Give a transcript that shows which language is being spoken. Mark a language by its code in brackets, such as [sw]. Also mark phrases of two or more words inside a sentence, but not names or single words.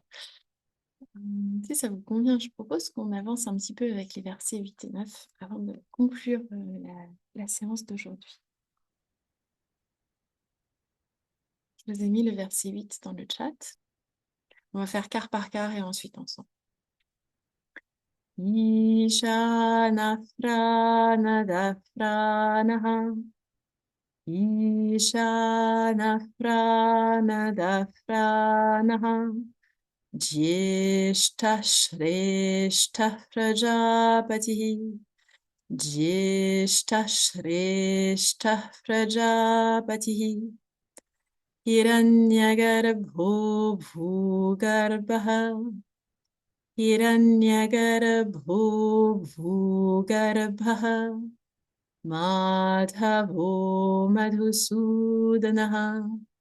[fr] Si ça vous convient, je propose qu'on avance un petit peu avec les versets 8 et 9 avant de conclure la séance d'aujourd'hui. Je vous ai mis le verset 8 dans le chat. On va faire quart par quart et ensuite ensemble. [sa] Ishana prana dafranaha. Ishana prana dafranaha. Jyeshta Shreshta Prajapatihi. Jyeshta Shreshta Prajapatihi. Hiranyagarbho Bhugarbha. Hiranyagarbho Bhugarbha. Madhavo Madhusudanaha.